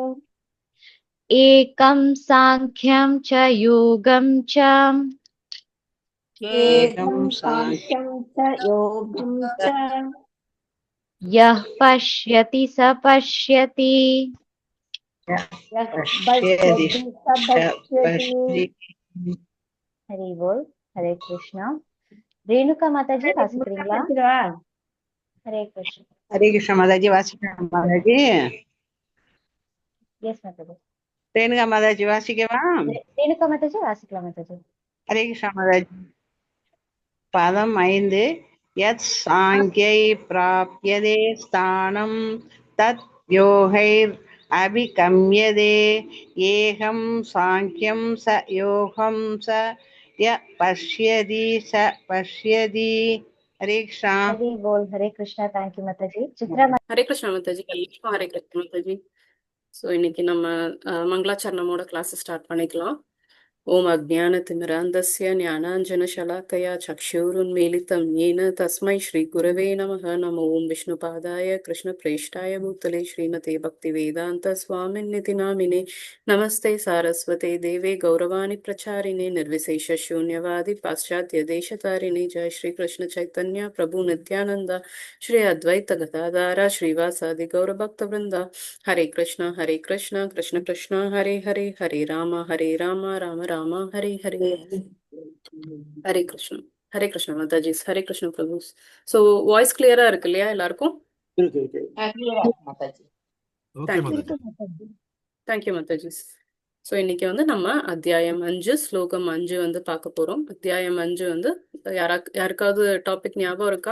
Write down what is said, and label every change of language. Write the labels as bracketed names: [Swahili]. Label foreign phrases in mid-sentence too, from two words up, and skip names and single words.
[Sanskrit] एकं साङ्ख्यं च योगं च एकं साङ्ख्यं च योगं च यः पश्यति स पश्यति यः पश्यति स पश्यति हरि बोल हरे कृष्णा [Tamil] रेणुका माताजी வாசிக்கிறீங்களா [Sanskrit] हरे कृष्ण हरे कृष्ण [Tamil] माताजी वासिக்கலாம் माताजी எஸ் மாதாஜி ரேணுகா மாதாஜி வாசிக்கவா रेणुका माताजी வாசிக்கலாம் மாதாஜி [Sanskrit] हरे कृष्ण माताजी पदम 5 यत् साङ्ख्यै प्राप्यते स्थानं तत् योगैर् अभिगम्यते एकं साङ्ख्यं स योगं स य पश्यति स पश्यति हरे कृष्ण हरि बोल हरे कृष्णा थैंक यू माताजी चित्रा हरे कृष्णा [Tamil] மாதாஜி எல்லாருக்கும் [Sanskrit] हरे कृष्णा [Tamil] மாதாஜி. ஸோ இன்னைக்கு நம்ம மங்களாச்சரணமோட கிளாஸ் ஸ்டார்ட் பண்ணிக்கலாம். [Sanskrit] ॐ अज्ञानतिमिरान्धस्य ज्ञानाञ्जनशलाकया चक्षुरुन्मीलितम् येन तस्मै श्रीगुरवे नमः. नमो ओं विष्णुपादाय कृष्णप्रेष्ठाय भूतले श्रीमते भक्तिवेदान्तस्वामिन्निति नामिने नमस्ते सारस्वते देवे गौरवाणि प्रचारिणे निर्विशेषशून्यवादि पाश्चात्यदेशतारिणे. जय श्रीकृष्ण चैतन्य प्रभु नित्यानन्द श्री अद्वैत गदाधारा श्रीवासादि गौरभक्तवृन्द. हरे कृष्ण कृष्ण कृष्ण हरे हरे हरे राम राम राम हरे हरे. हरे कृष्ण माताजी हरे कृष्ण प्रभु. [Tamil] ஸோ வாய்ஸ் கிளியரா இருக்கு இல்லையா எல்லாருக்கும்? இருக்கு. தேங்க்யூ மாதாஜி. ஸோ இன்னைக்கு வந்து நம்ம அத்தியாயம் 5 ஸ்லோகம் 5 வந்து பார்க்க போறோம். அத்தியாயம் 5 வந்து யாருக்காவது டாபிக் ஞாபகம் இருக்கா?